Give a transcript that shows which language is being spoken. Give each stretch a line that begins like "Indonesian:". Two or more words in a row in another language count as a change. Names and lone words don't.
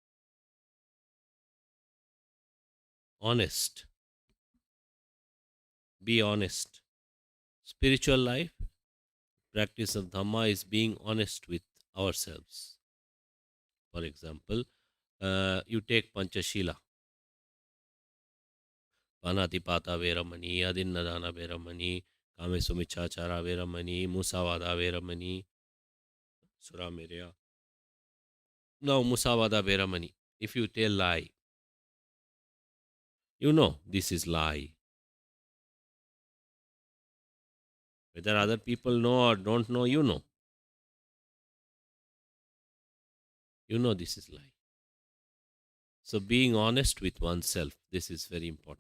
English: Honest. Be honest. Spiritual life, practice of Dhamma is being honest with ourselves. For example, you take Panchashila.
Pali: Panatipata Veramani, Adinnadana Veramani, Kame Sumichachara Veramani, Musavada Veramani, Suramirya. Now, Musavada Veramani.
English: If you tell lie, you know this is lie. Whether other people know or don't know, you know. You know this is lie. So being honest with oneself, this is very important.